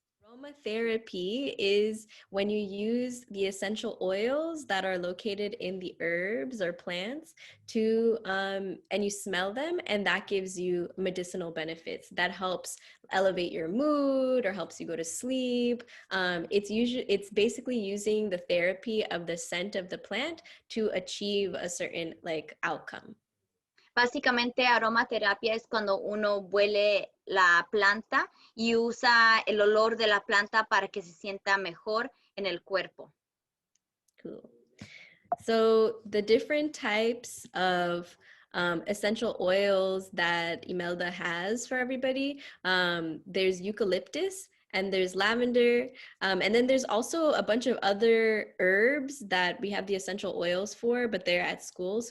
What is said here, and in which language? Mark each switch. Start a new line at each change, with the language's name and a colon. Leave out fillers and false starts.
English: Aromatherapy is when you use the essential oils that are located in the herbs or plants to and you smell them, and that gives you medicinal benefits. That helps elevate your mood or helps you go to sleep. It's basically using the therapy of the scent of the plant to achieve a certain like outcome.
Spanish: Básicamente, aromaterapia es cuando uno huele la planta y usa el olor de la planta para que se sienta mejor en el cuerpo.
English: Cool. So the different types of essential oils that Imelda has for everybody, there's eucalyptus, and there's lavender, and then there's also a bunch of other herbs that we have the essential oils for, but they're at school.